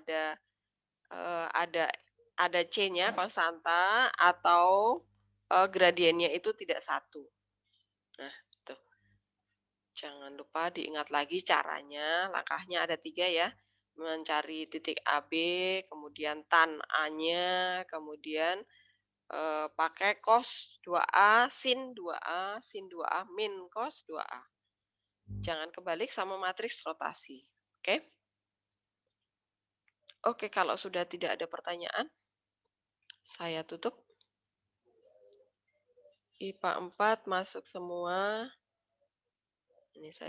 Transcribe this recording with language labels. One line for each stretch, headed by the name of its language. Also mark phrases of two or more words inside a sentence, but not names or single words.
Indonesian: Ada C-nya konstanta atau gradiennya itu tidak satu. Nah, tuh. Jangan lupa diingat lagi caranya, langkahnya ada 3 ya. Mencari titik AB, kemudian tan A-nya, kemudian pakai cos 2A, sin 2A, sin 2A, min cos 2A. Jangan kebalik sama matriks rotasi. Oke? Oke, kalau sudah tidak ada pertanyaan, saya tutup. IPA 4 masuk semua. Ini saya